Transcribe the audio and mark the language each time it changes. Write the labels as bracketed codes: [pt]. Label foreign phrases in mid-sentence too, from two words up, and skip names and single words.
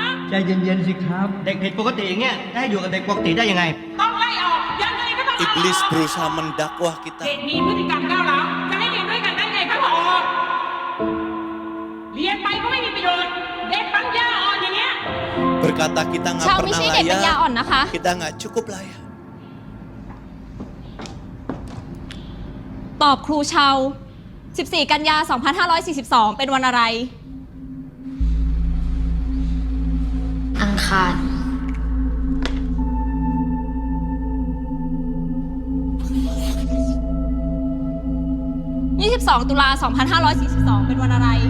[th] ใจเย็นๆสิครับ เด็กผิดปกติอย่างเงี้ยจะให้อยู่กับเด็กปกติได้ยังไง ต้องไล่ออกยังไงก็ต้องไล่ออก [id] Iblis berusaha mendakwah kita. [th] เด็กมีพฤติกรรมก้าวร้าวจะให้เรียนด้วยกันได้ไงครับผอเรียนไปก็ไม่มีประโยชน์เด็กปัญญาอ่อนอย่างเงี้ย [id] Berkata kita nggak [th] ชาวไม่ [id] pernah [th] ใช่เด็กปัญญาอ่อน [id] layak, [th] นะคะ [id] kita nggak cukup layak. [th] ตอบครูชาว 14 กันยา 2542 เป็นวันอะไร อังคาร 22 ตุลา 2542 เป็นวันอะไร